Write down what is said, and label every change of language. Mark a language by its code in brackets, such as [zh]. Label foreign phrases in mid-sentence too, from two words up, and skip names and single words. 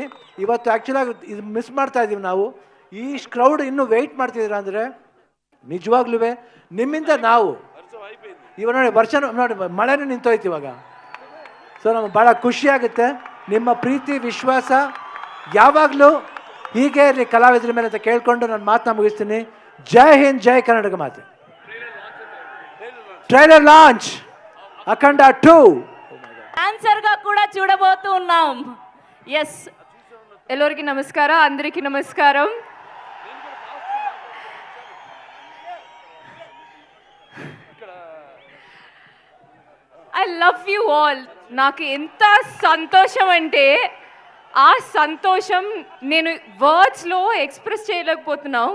[kn] ಇವತ್ತು ಆ್ಯಕ್ಚುಲಾಗಿ ಇದು ಮಿಸ್ ಮಾಡ್ತಾ ಇದ್ದೀವಿ ನಾವು. ಈ ಕ್ರೌಡ್ ಇನ್ನೂ ವೆಯ್ಟ್ ಮಾಡ್ತಿದ್ದೀರ ಅಂದರೆ ನಿಜವಾಗ್ಲೂ ನಿಮ್ಮಿಂದ ನಾವು ಇವಾಗ ನೋಡಿ ಮಳೆನೂ ನಿಂತೋಯ್ತು ಇವಾಗ. ಸೊ ನಮಗೆ ಭಾಳ ಖುಷಿಯಾಗುತ್ತೆ. ನಿಮ್ಮ ಪ್ರೀತಿ ವಿಶ್ವಾಸ ಯಾವಾಗಲೂ ಹೀಗೆ ಇರಲಿ ಕಲಾವಿದರ ಮೇಲೆ ಅಂತ ಕೇಳ್ಕೊಂಡು ನಾನು ಮಾತನ್ನ ಮುಗಿಸ್ತೀನಿ. ಜೈ ಹಿಂದ್, ಜೈ ಕರ್ನಾಟಕ ಮಾತೆ. [te] ట్రైలర్ లాంచ్ అఖండ 2 ఆన్సర్ గా కూడా చూడబోతున్నాం. ఎస్, [kn] ಎಲ್ಲರಿಗೂ ನಮಸ್ಕಾರ, [te] అందరికీ నమస్కారం. [en] I love you all. [te] నాకు ఎంత సంతోషం అంటే ఆ సంతోషం నేను వర్డ్స్లో ఎక్స్ప్రెస్ చేయలేకపోతున్నాను.